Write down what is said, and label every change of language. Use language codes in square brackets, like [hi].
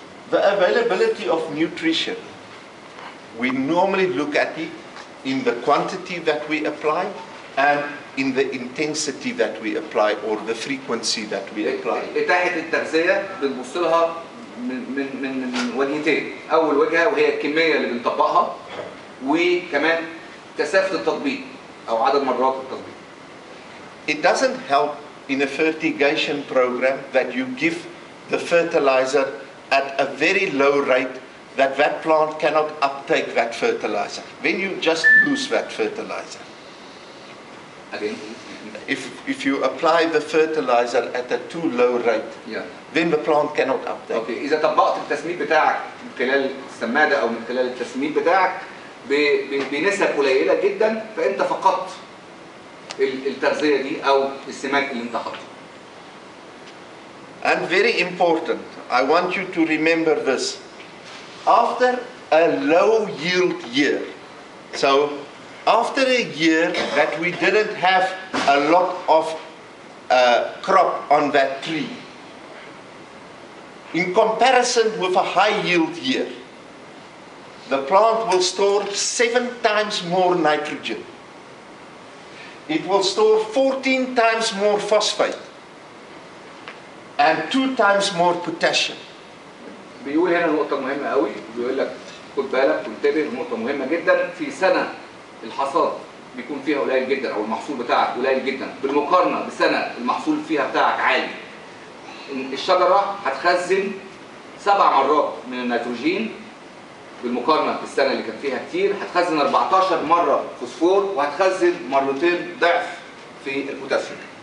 [en] The availability of nutrition, we normally look at it in the quantity that we apply and in the intensity that we apply or the frequency that we apply. [ar] إتاحة التغذية بنبص لها من وجهتين. أول وجهة وهي الكمية اللي بنطبقها وكمان كثافة التطبيق أو عدد مرات التطبيق. [en] It doesn't help in a fertigation program that you give the fertilizer at a very low rate that that plant cannot uptake that fertilizer. Then you just lose that fertilizer. Again? If you apply the fertilizer at a too low rate, then the plant cannot uptake. Okay. [ar] إذا طبقت التسميد بتاعك من خلال السمادة أو من خلال التسميد بتاعك بنسب قليلة جدا فأنت فقدت التغذية دي أو السماد اللي أنت حاطه. [en] And very important, I want you to remember this. After a low yield year, so after a year that we didn't have a lot of crop on that tree, in comparison with a high yield year, the plant will store 7 times more nitrogen. It will store 14 times more phosphate and 2 times more potassium. [ar] بيقول هنا نقطة مهمة قوي، بيقول لك خد بالك وانتبه، نقطة مهمة جدا. في سنة الحصاد بيكون فيها قليل جدا او المحصول بتاعك قليل جدا بالمقارنة بسنة المحصول فيها بتاعك عالي. الشجرة هتخزن 7 مرات من النيتروجين بالمقارنة بالسنة اللي كان فيها كتير، هتخزن 14 مرة فوسفور وهتخزن مرتين ضعف في البوتاسيوم.